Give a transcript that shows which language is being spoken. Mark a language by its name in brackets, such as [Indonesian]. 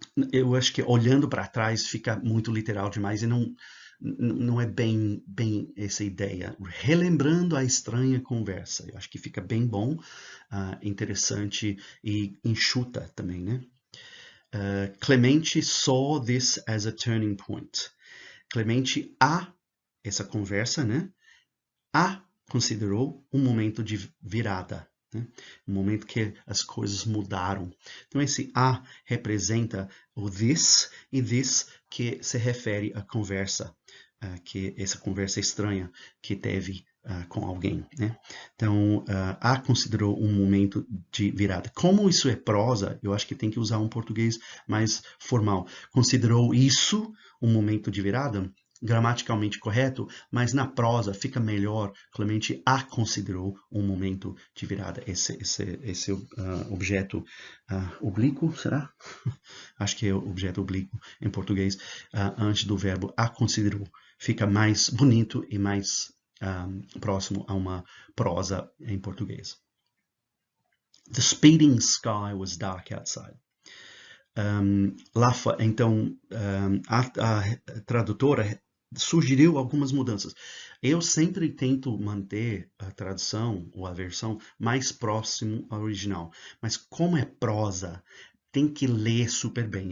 [Portuguese] Eu acho que olhando para trás fica muito literal demais e não é bem essa ideia. Relembrando a estranha conversa. Eu acho que fica bem bom, interessante e enxuta também, né? [English] Clemente saw this as a turning point. [Portuguese] Clemente essa conversa, né? Considerou um momento de virada, né? Um momento que as coisas mudaram. Então esse representa o this, e this que se refere à conversa, que essa conversa estranha que teve com alguém, né? Então, considerou um momento de virada. Como isso é prosa, eu acho que tem que usar um português mais formal. Considerou isso um momento de virada? Gramaticalmente correto, mas na prosa fica melhor. Clemente considerou um momento de virada. Esse objeto oblíquo, será? Acho que é o objeto oblíquo em português, antes do verbo considerou. Fica mais bonito e mais próximo a uma prosa em português. [English] The speeding sky was dark outside. [Portuguese] Então, a tradutora sugeriu algumas mudanças. Eu sempre tento manter a tradução ou a versão mais próximo ao original, mas como é prosa, tem que ler super bem.